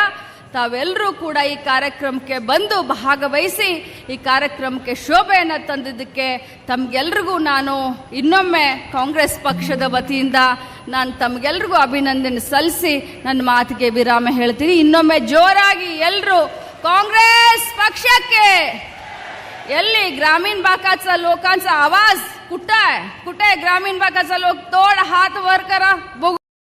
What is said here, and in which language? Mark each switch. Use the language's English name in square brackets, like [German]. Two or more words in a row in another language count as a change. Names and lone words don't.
[Kannada] ತಾವೆಲ್ಲರೂ ಕೂಡ ಈ ಕಾರ್ಯಕ್ರಮಕ್ಕೆ ಬಂದು ಭಾಗವಹಿಸಿ ಈ ಕಾರ್ಯಕ್ರಮಕ್ಕೆ ಶೋಭೆಯನ್ನು ತಂದಿದ್ದಕ್ಕೆ ತಮಗೆಲ್ರಿಗೂ ನಾನು ಇನ್ನೊಮ್ಮೆ ಕಾಂಗ್ರೆಸ್ ಪಕ್ಷದ ವತಿಯಿಂದ ನಾನು ತಮಗೆಲ್ರಿಗೂ ಅಭಿನಂದನೆ ಸಲ್ಲಿಸಿ ನನ್ನ ಮಾತಿಗೆ ವಿರಾಮ ಹೇಳ್ತೀನಿ. ಇನ್ನೊಮ್ಮೆ ಜೋರಾಗಿ ಎಲ್ಲರೂ ಕಾಂಗ್ರೆಸ್ पक्षಕ್ಕೆ ಎಲ್ಲಿ [Marathi] ग्रामीण भागाचा लोकांचा आवाज कुठे आहे? ग्रामीण भागाचा लोक तोड हात वर करा बघू.